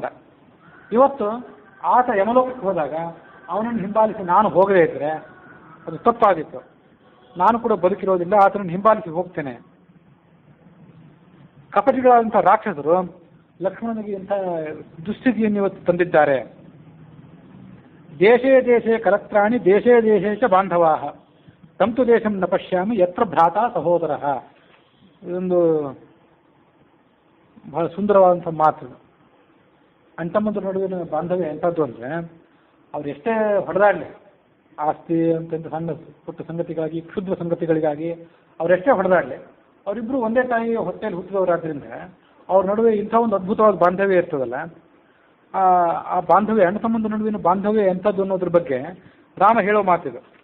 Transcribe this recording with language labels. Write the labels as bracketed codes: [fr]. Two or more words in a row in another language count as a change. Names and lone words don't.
[kn] ಇವತ್ತು ಆತ ಯಮಲೋಕಕ್ಕೆ ಹೋದಾಗ ಅವನನ್ನು ಹಿಂಬಾಲಿಸಿ ನಾನು ಹೋಗದೇ ಇದ್ದರೆ ಅದು ತಪ್ಪಾಗಿತ್ತು. ನಾನು ಕೂಡ ಬದುಕಿರೋದಿಲ್ಲ, ಆತನನ್ನು ಹಿಂಬಾಲಿಸಿ ಹೋಗ್ತೇನೆ. ಕಪಟಿಗಳಾದಂಥ ರಾಕ್ಷಸರು ಲಕ್ಷ್ಮಣನಿಗೆ ಇಂಥ ದುಸ್ಥಿತಿಯನ್ನು ಇವತ್ತು ತಂದಿದ್ದಾರೆ. [sa] ದೇಶೇ ದೇಶೇ ಕಲತ್ರಾಣಿ ದೇಶೇ ದೇಶೇ ಚ ಬಾಂಧವಾ ತಂತು ದೇಶಂ ನ ಪಶ್ಯಾಮಿ ಯತ್ರ ಭ್ರಾತ ಸಹೋದರ. [kn] ಇದೊಂದು ಬಹಳ ಸುಂದರವಾದಂಥ ಮಾತು. ಅಣ್ತಮ್ಮಂದ್ರ ನಡುವಿನ ಬಾಂಧವ್ಯ ಎಂಥದ್ದು ಅಂದರೆ, ಅವ್ರು ಎಷ್ಟೇ ಹೊಡೆದಾಡಲಿ, ಆಸ್ತಿ ಅಂತ ಸಣ್ಣ ಪುಟ್ಟ ಸಂಗತಿಗಾಗಿ, ಕ್ಷುದ್ರ ಸಂಗತಿಗಳಿಗಾಗಿ ಅವರೆಷ್ಟೇ ಹೊಡೆದಾಡಲಿ, ಅವರಿಬ್ಬರು ಒಂದೇ ತಾಯಿ ಹೊಟ್ಟೆಯಲ್ಲಿ ಹುಟ್ಟಿದವರಾದ್ರಿಂದ ಅವ್ರ ನಡುವೆ ಇಂಥ ಒಂದು ಅದ್ಭುತವಾದ ಬಾಂಧವ್ಯ ಇರ್ತದಲ್ಲ, ಆ ಬಾಂಧವ್ಯ, ಅಣ್ಣ ತಮ್ಮಂದ್ರ ನಡುವಿನ ಬಾಂಧವ್ಯ ಎಂಥದ್ದು ಅನ್ನೋದ್ರ ಬಗ್ಗೆ ರಾಮ ಹೇಳೋ ಮಾತಿದು.